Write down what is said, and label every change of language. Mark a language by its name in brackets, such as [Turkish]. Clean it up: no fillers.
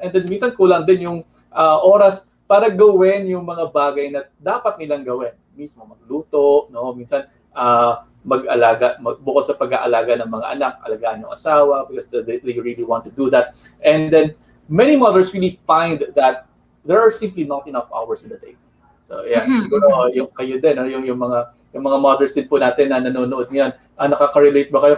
[Filipino] And then minsan kulang din yung oras para gawin yung mga bagay na dapat nilang gawin, mismo magluto, no, minsan mag-alaga, bukod sa pag-aalaga ng mga anak, alagaan yung asawa [English] because they really want to do that. And then many mothers really find that there are simply not enough hours in the day. [Filipino] So yeah, siguro yung kayo din, no? yung mga mothers din po natin na nanonood ngayon, nakaka-relate ba kayo?